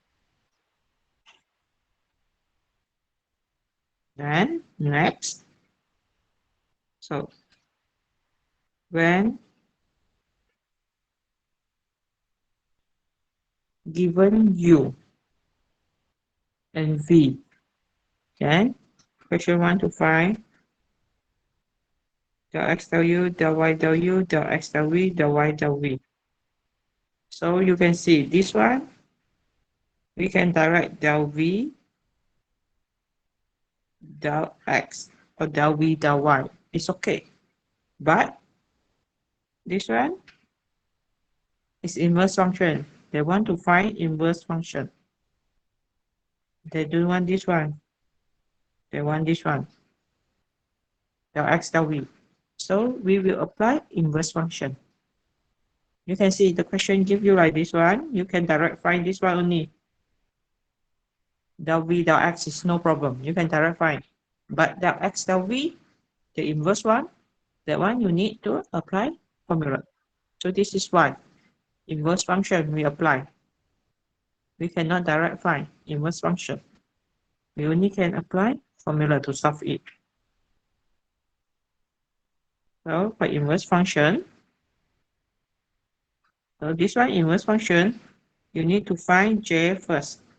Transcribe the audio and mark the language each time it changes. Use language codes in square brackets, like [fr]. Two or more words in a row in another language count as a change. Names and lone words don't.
[en] Then next, so when given u and v, then question 1 to find del x del u, del y del u, del x del v, del y del v. So you can see this one, we can direct del v, del x, or del v, del y. It's okay. But this one is inverse function. They want to find inverse function. They don't want this one. They want this one. Del x del v. So we will apply inverse function. You can see the question give you like this one. You can direct find this one only. Del v del x is no problem. You can direct find. But del x del v, the inverse one, that one you need to apply formula. So this is why inverse function we apply. We cannot direct find inverse function. We only can apply formula to solve it. So for inverse function, so this one inverse function, you need to find j first.